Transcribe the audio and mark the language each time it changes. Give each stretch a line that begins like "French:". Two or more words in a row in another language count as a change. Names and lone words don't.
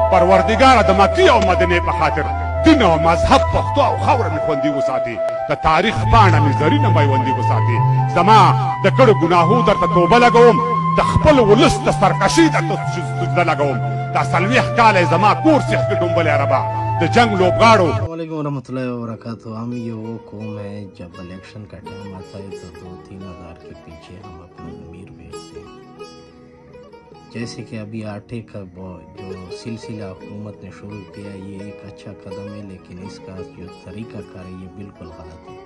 Pashto: پروردگار د مکی او مدینه په خاطر دین او مذهب پښتو او خاور مې خوندي وساتي د تاریخ پاڼه مې زرینه میوندي وساتي زما د کړو ګناهو درته توبه لګوم د خپل ولس د سرکشي درته سجده لګوم دا څلوېښت کاله زما کور سیخ کې ډومبلې عربه د جنگ لوبغاړو
Arabic: السلام علیکم ورحمۃ اللہ وبرکاتہ.
Urdu: ہم یہ وہ قوم ہے جب الیکشن کا ٹائم آتا ہے تو 2-3 ہزار کے پیچھے ہم اپنا ضمیر بھیجتے ہیں. جیسے کہ ابھی آٹے کا جو سلسلہ حکومت نے شروع کیا یہ ایک اچھا قدم ہے، لیکن اس کا جو طریقہ کار ہے یہ بالکل غلط ہے.